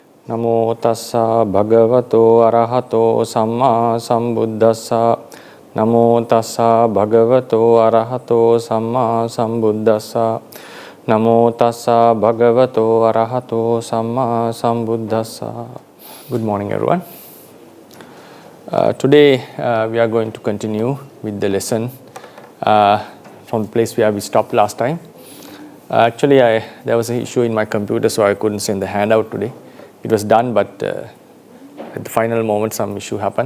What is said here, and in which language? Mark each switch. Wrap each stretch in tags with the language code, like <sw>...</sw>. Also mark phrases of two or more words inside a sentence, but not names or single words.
<pi>Namo tassa bhagavato arahato samma sambuddhassa. Namo tassa bhagavato arahato samma sambuddhassa. Namo tassa bhagavato arahato samma sambuddhassa.</pi> <en>Good morning, everyone. Today we are going to continue with the lesson from the place where we stopped last time. Actually, there was an issue in my computer, so I couldn't send the handout today. It was done, but at the final moment, some issue happened.</en>